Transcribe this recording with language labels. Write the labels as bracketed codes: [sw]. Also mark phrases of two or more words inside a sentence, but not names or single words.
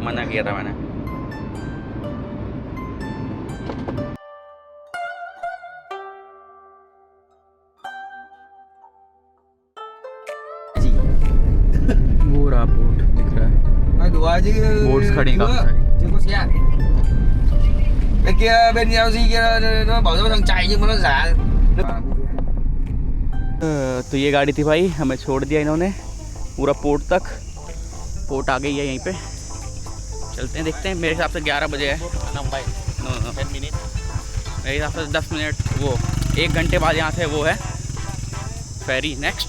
[hi] मना किया था मैंने। वो रहा बोट दिख रहा है, बोट्स खड़ी काफी सारी। [vi] Chưa có xe. Bên kia bên LG kia nó bảo nó đang chạy nhưng mà nó giả. [hi] तो ये गाड़ी थी भाई, हमें छोड़ दिया इन्होंने पूरा पोर्ट तक। पोर्ट आ गई है यहीं पे, चलते हैं देखते हैं। मेरे हिसाब से 11 बजे है। मेरे हिसाब से 10 मिनट, वो 1 घंटे बाद यहाँ से वो है [en] ferry next.